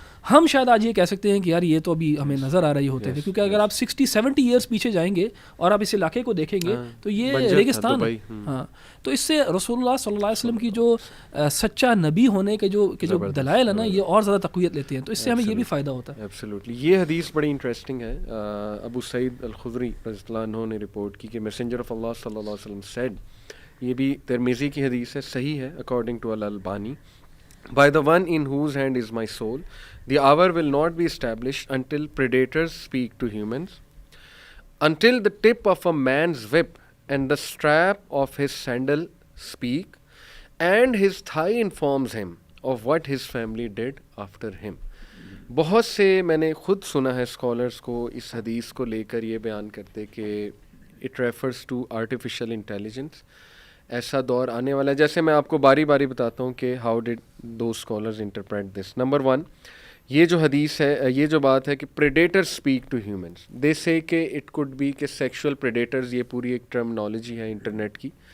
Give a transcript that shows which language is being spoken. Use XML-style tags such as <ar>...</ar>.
<ur>ہم شاید آج یہ کہہ سکتے ہیں کہ یار یہ تو ابھی ہمیں نظر آ رہی ہوتے تھے، کیونکہ اگر آپ 60-70 ایئرس پیچھے جائیں گے اور آپ اس علاقے کو دیکھیں گے تو یہ ریگستان ہے. ہاں، تو اس سے رسول اللہ صلی اللہ علیہ وسلم کی جو سچا نبی ہونے کے جو دلائل ہیں نا یہ اور زیادہ تقویت لیتے ہیں. تو اس سے ہمیں یہ بھی فائدہ ہوتا ہے. ایبسلیوٹلی. یہ حدیث بڑی انٹرسٹنگ ہے. ابو سعید الخدری رضی اللہ عنہ نے رپورٹ کی کہ میسنجر آف اللہ صلی اللہ علیہ وسلم سیڈ، یہ بھی ترمذی کی حدیث ہے، صحیح ہے according to الالبانی،</ur> <en>by the one in whose hand is my soul, the hour will not be established until predators speak to humans, until the tip of a man's whip and the strap of his sandal speak, and his thigh informs him of what his family did after him.</en> <ur>بہت سے میں نے خود سنا ہے scholars کو اس حدیث کو لے کر یہ بیان کرتے کہ</ur> <en>it refers to artificial intelligence.</en> <ur>ایسا دور آنے والا ہے. جیسے میں آپ کو باری باری بتاتا ہوں کہ</ur> <en>How did those scholars interpret this.</en> <ur>Number 1، یہ جو حدیث ہے، یہ جو بات ہے کہ</ur> <en>predator speak to humans, they say کہ it could be کہ sexual predators,</en> <ur>یہ پوری ایک ٹرمنالوجی ہے انٹرنیٹ کی.</ur>